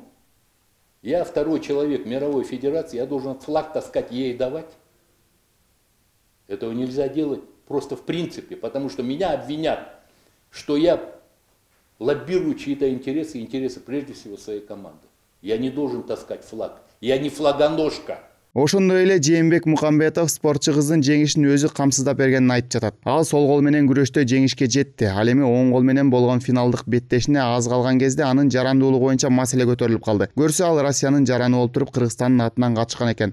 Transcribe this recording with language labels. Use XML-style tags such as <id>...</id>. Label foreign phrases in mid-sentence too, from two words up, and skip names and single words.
<ru>Я второй человек мировой федерации, я должен флаг таскать ей давать. Этого нельзя делать просто в принципе, потому что меня обвинят, что я лоббирую чьи-то интересы, интересы прежде всего своей команды. Я не должен таскать флаг. Я не флагоножка.</ru> <ky>Ошондой эле Жээнбек Мукамбетов спортчу кыздын жеңишин өзү камсыздап бергенин айтып жатат. Ал сол кол менен күрөштө жеңишке жетти. Ал эми оң кол менен болгон финалдык беттешине аз калган кезде анын жарандуулугу боюнча маселе көтөрүлүп калды. Көрсө ал Россиянын жараны болуп туруп Кыргызстандын атынан качкан экен.</ky>